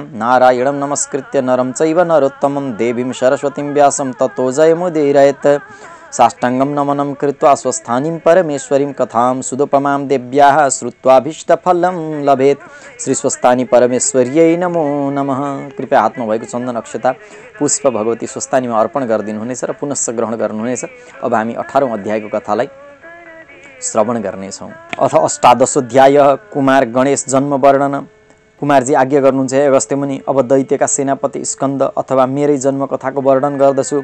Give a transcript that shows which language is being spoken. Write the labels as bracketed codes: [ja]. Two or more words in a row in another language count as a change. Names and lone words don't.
[sa] नारायणं नमस्कृत्य नरं चैव नरोत्तमं देवीं सरस्वतीं व्यासं ततो जयमुदीरयेत्। साष्टाङ्गं नमनं कृत्वा स्वस्थानीं परमेश्वरीं कथां सुदुपमां देव्याः श्रुत्वाभीष्टफलं लभेत्। श्री स्वस्थानी परमेश्वर्यै नमो नमः। [ne] कृपया हातमा भएको चन्दन अक्षता पुष्प भगवती स्वस्थानीमा अर्पण गरिदिनुहुनेछ र पुनश्च ग्रहण गर्नुहुनेछ। अब हामी 18औं अध्यायको कथालाई श्रवण गर्नेछौँ। [sa] अथ अष्टादशोऽध्याय कुमार गणेश जन्म वर्णन। [ne] कुमारजी आज्ञा गर्नुहुन्छ हे अगस्त्य मुनि, अब दैत्यका सेनापति स्कन्द अथवा मेरै जन्म कथाको वर्णन गर्दछु।